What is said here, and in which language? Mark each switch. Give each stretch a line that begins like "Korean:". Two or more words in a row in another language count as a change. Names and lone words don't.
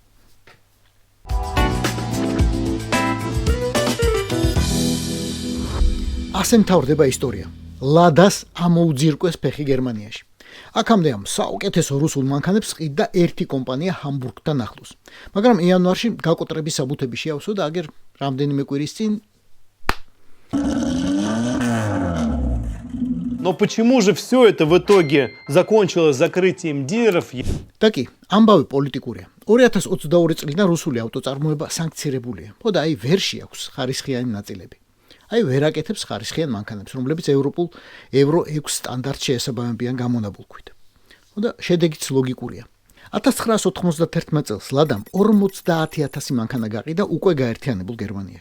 Georgian: ასე მთავრდება ისტორია. ლადას ამოუძირკვეს ფეხი გერმანიაში. აქამდე ამ საუკეთესო რუსულ მანქანებს ყიდდა ერთი კომპანია ჰამბურგთან ახლოს. მაგრამ იანვარში გაკოტრების საბუთები შეავსო და აგერ რამდენიმე კვირის წინ
Russian: Но почему же все это в итоге закончилось закрытием дилеров?
Georgian: და კი, ამბავი პოლიტიკურია. 2022 წლიდან რუსული ავტოწარმოება სანქცირებულია. ხო და აი ვერ შეაქვს ხარისხიანი ნაწილები. აი ვერ აკეთებს ხარისხიან მანქანებს, რომლებიც ევროპულ ევრო 6 სტანდარტს შეესაბამებიან გამონაბოლქვით. ხო და შედეგიც ლოგიკურია. 1991 წელს ლადამ 50,000 მანქანა გაყიდა უკვე გაერთიანებულ გერმანიაში.